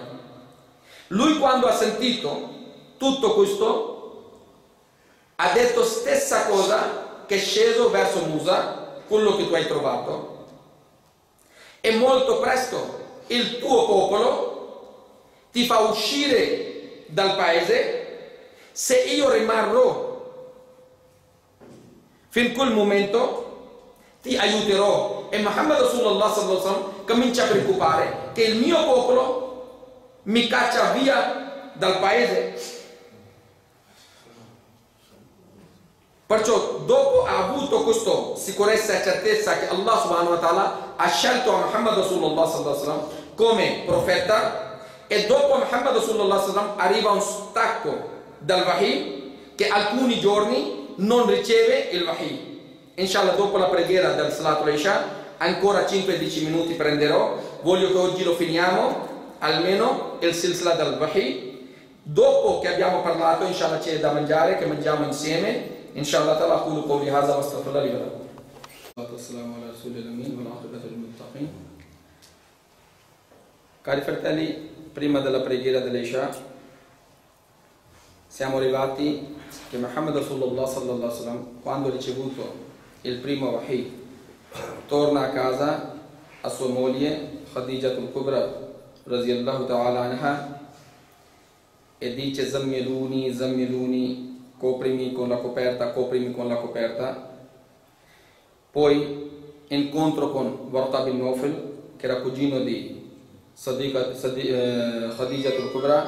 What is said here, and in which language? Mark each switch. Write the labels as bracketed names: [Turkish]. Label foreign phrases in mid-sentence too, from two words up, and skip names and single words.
[Italian] Lui quando ha sentito tutto questo ha detto stessa cosa che è sceso verso Musa, quello che tu hai trovato, e molto presto il tuo popolo ti fa uscire dal paese se io rimarrò fin quel momento ti aiuterò. E Muhammad Rasulullah [Arabic] صلى الله عليه وسلم [Italian] comincia a preoccupare che il mio popolo mi caccia via dal paese. Perciò dopo ha avuto questa sicurezza e certezza che Allah [Arabic] سبحانه وتعالى [Italian] ha scelto a Muhammad Rasulullah [Arabic] صلى الله عليه وسلم [Italian] come profeta, e dopo Muhammad Rasulullah [Arabic] صلى الله عليه وسلم [Italian] arriva un stacco dal wahi che alcuni giorni non riceve il wahi. Inshallah dopo la preghiera del [Arabic] صلاة العشاء [Italian] ancora 5-10 minuti prenderò. Voglio che oggi lo finiamo almeno il silsila del wahi. Dopo che abbiamo parlato inshallah c'è da mangiare, che mangiamo insieme. [Arabic] إن شاء الله تعالى. أقول قولي هذا واستغفر الله لي ولكم. والصلاة والسلام على رسول الأمين والعاقبة للمتقين. [Italian] Cari fratelli, prima della preghiera dell'Isha siamo arrivati che Muhammad Rasulullah [Arabic] صلى الله عليه وسلم, [Italian] quando ha ricevuto il primo wahi, torna a casa a sua moglie Khadija al-Kubra [Arabic] رضي الله تعالى عنها [Italian] e dice: [Arabic] زملوني، زملوني, [Italian] coprimi con la coperta, coprimi con la coperta. Poi incontro con Warqa bin Nawfal, che era cugino di Khadija al-Kubra.